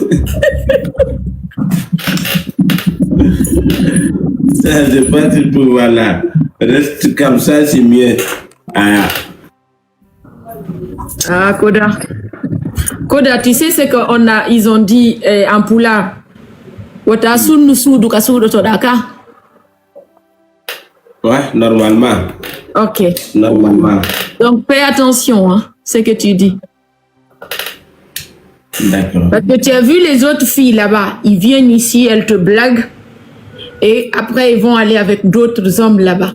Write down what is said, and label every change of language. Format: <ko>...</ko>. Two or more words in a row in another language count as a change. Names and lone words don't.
<fr>Ça, c'est pas du tout, voilà. Reste comme ça, c'est mieux. Ah. Ah, Koda. Koda, tu sais ce qu'on a, ils ont dit en Pula.</fr> <ff>Wata sunu sudu kasudo todaka.</ff> <fr>Ouais, normalement. Ok. Normalement. Donc, fais attention, hein, ce que tu dis. D'accord. Parce que tu as vu les autres filles là-bas, ils viennent ici, elles te blaguent. Et après, ils vont aller avec d'autres hommes là-bas.</fr>